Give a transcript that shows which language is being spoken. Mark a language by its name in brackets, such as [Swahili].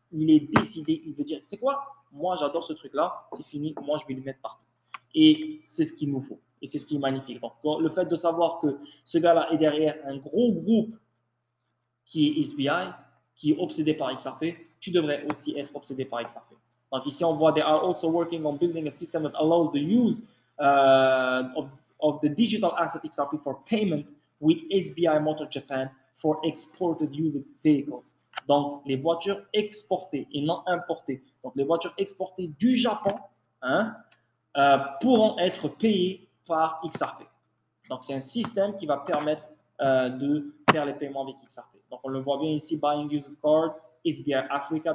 [French] Il est décidé, il veut dire, tu sais quoi, moi j'adore ce truc-là, c'est fini, moi je vais le mettre partout. Et c'est ce qu'il nous faut. Et c'est ce qui est magnifique. Donc, le fait de savoir que ce gars-là est derrière un gros groupe qui est SBI, qui est obsédé par XRP, tu devrais aussi être obsédé par XRP. Donc ici, on voit, [English] they are also working on building a system that allows the use of the digital asset XRP for payment with SBI Motor Japan for exported used vehicles. [French] Donc, les voitures exportées et non importées. Donc, les voitures exportées du Japon pourront être payées par XRP. Donc, c'est un système qui va permettre de faire les paiements avec XRP. Donc, on le voit bien ici, Buying Used Card, SBI Africa.